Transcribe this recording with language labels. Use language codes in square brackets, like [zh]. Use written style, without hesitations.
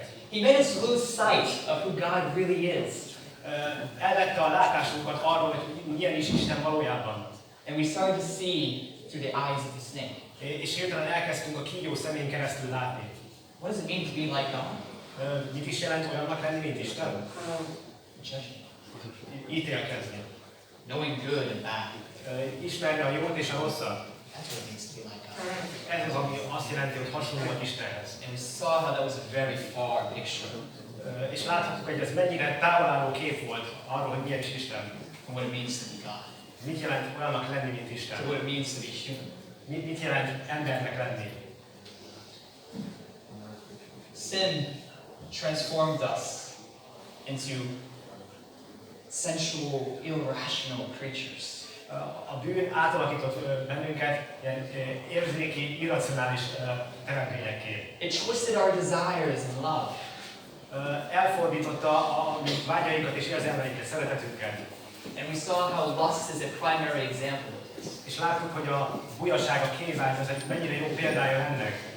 [en] He made us lose sight of who God really is. [hu] Elvette a látásunkat arról, hogy milyen is Isten valójában. [en] And we started to see through the eyes of the snake. [hu] És hirtelen elkezdtünk a kígyó szemén keresztül látni. [en] What does it mean to be like God? [hu] Mit is jelent olyannak lenni, mint Isten? Ítélkezni. [en] Knowing good and bad. [hu] Ismerni a jót és a rosszat. [en] That's what it means to be like God. [hu] Ez az, ami azt jelenti, hogy hasonlóak Istenhez. [en] And we saw how that was a very far picture. [hu] És láthatjuk, hogy ez mennyire távolálló kép volt arról, hogy milyen is Isten. [en] And what it means to be God. [hu] Mit jelent olyannak lenni, mint Isten? [en] So what it means to be human. [hu] Mit jelent embernek lenni? [en] Sin transformed us into sensual, irrational creatures. [hu] A bűn átalakított bennünket ilyen érzéki, irracionális teremtményekké. [en] It twisted our desires and love. [hu] Elfordította a vágyainkat és érzelmeinket, szeretetünket. [en] And we saw how lust is a primary example of this. [hu] És láttuk, hogy a bujaság, a kényvágy, ez egy mennyire jó példája ennek.